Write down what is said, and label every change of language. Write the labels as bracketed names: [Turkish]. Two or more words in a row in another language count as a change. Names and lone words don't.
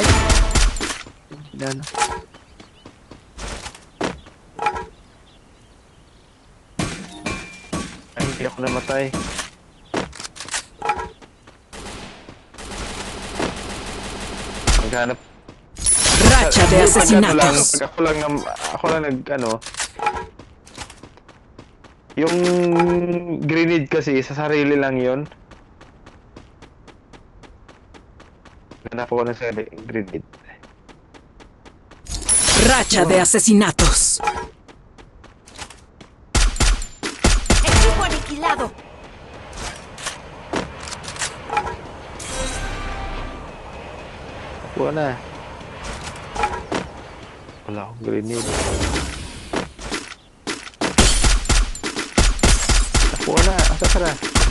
[Filipino] Yan. Ay, hindi ako namatay. Maghanap. [Spanish] Racha de asesinatos. [Filipino] Ako lang yung grenade kasi sa sarili lang yon. Ganap ako ng sarili grenade. [Spanish] Racha de asesinatos. Equipo aniquilado. [Filipino] Ako na. Wala akong grenade. Ako na. Asa ka na?